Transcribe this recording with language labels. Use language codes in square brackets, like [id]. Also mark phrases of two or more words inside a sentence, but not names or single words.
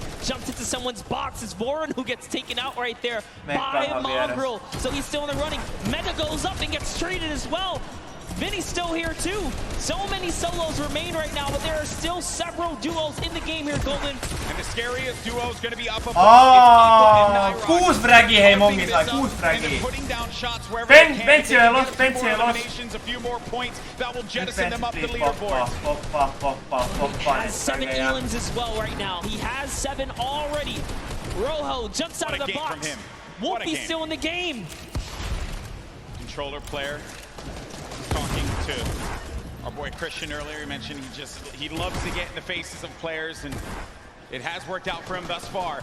[en] Jumped into someone's box. It's Voron who gets taken out right there by Mongrel. So he's still in the running. Mega goes up and gets traded as well. Vinny's still here too. So many solos remain right now, but there are still several duos in the game here, Golden. And the scariest duo is going to be up above. [fi] 6 fragia hei Mongi sai, 6 fragia. Benji ei los, Benji ei los. [en] A few more points that will jettison them up the leaderboard. He has 7 elims as well right now. He has 7 already. Rojo jumps out of the box. Wolfie's still in the game. Controller player. Talking to our boy Christian earlier, he mentioned he loves to get in the faces of players, and it has worked out for him thus far.